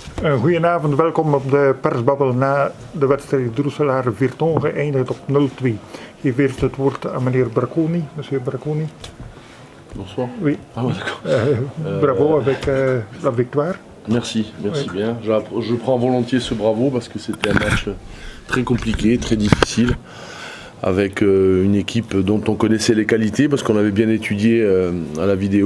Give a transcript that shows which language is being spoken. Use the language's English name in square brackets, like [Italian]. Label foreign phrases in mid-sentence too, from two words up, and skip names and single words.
[Dutch] Goedenavond, welkom op de persbabbel na de wedstrijd Roeselare-Virton, geëindigd op 0-2. Ik geef eerst het woord aan meneer Bracconi. [French] Monsieur Bracconi. Bonsoir. Oui. Ah ouais, d'accord. Bravo avec la victoire. Merci Oui. bien. Je prends volontiers ce bravo parce que c'était un match très compliqué, très difficile, avec une équipe dont on connaissait les qualités parce qu'on avait bien étudié à la vidéo.